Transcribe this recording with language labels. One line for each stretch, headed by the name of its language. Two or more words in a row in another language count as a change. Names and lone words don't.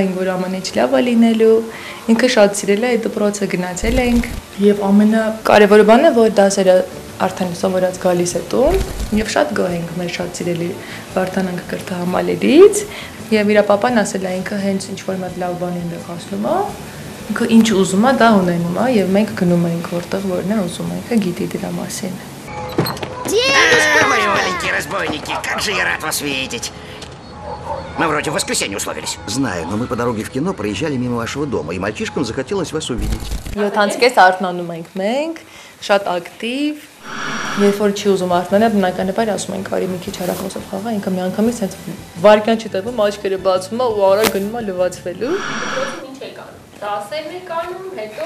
Armenian: ենք, որ ամեն ինչ լավ է լինելու։ Ինքը շատ սիրել է այդ դպրոցը, գնացել ենք, եւ ամենակարևորը բանը, որ դասերը արդեն սովորած գալիս է տուն, եւ շատ գոհ ենք մեր շատ սիրելի Վարդան կրթահամալիրից, եւ իր պապան ասել է ինքը հենց ինչ որ մատ լավ բան է ասնում է, ինքը ինչ ուզում է, դա ունենում է, եւ մենք գնում ենք որտեղ որն է ուզում, ինքը գիտի дրա մասին։
Russian: Мои маленькие разбойники, как же я рад вас видеть. Мы вроде в воскресенье условились. Знаю, но мы по дороге в кино проезжали мимо вашего дома, и мальчишкам захотелось вас увидеть.
Armenian: 7-ից արթնանում ենք մենք, շատ ակտիվ։ Երբ որ չի ուզում արթնանալ, բնականաբար ասում ենք, արի մի քիչ հեռախոսով խաղա, ինքը միանգամից հենց վարկյան չի տևում, աչքերը բացում է ու արագ գնում է լվացվելու։ Ինչ եք անում։ Դասերն եք անում, հետո